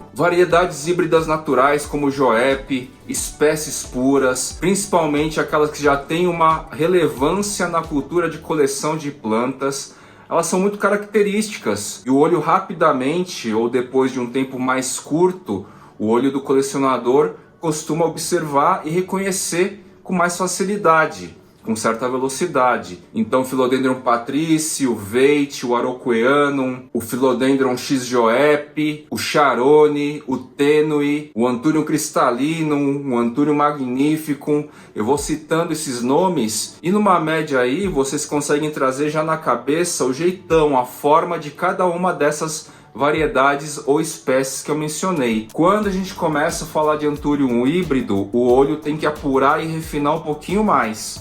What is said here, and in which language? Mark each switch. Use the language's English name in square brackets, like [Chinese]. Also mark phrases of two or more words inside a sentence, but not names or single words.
[Portuguese] Variedades híbridas naturais como Joep, espécies puras, principalmente aquelas que já têm uma relevância na cultura de coleção de plantas, elas são muito características, e o olho rapidamente, ou depois de um tempo mais curto, o olho do colecionador costuma observar e reconhecer com mais facilidade, com certa velocidade. Então, o Philodendron patrici, o Veitch, o Araucoianum, o Philodendron X. Joep, o Charone, o Tenui, o Anthurium Crystallinum, o Anthurium Magnificum. Eu vou citando esses nomes e numa média aí vocês conseguem trazer já na cabeça o jeitão, a forma de cada uma dessas variedades ou espécies que eu mencionei. Quando a gente começa a falar de Anthurium híbrido, o olho tem que apurar e refinar um pouquinho mais.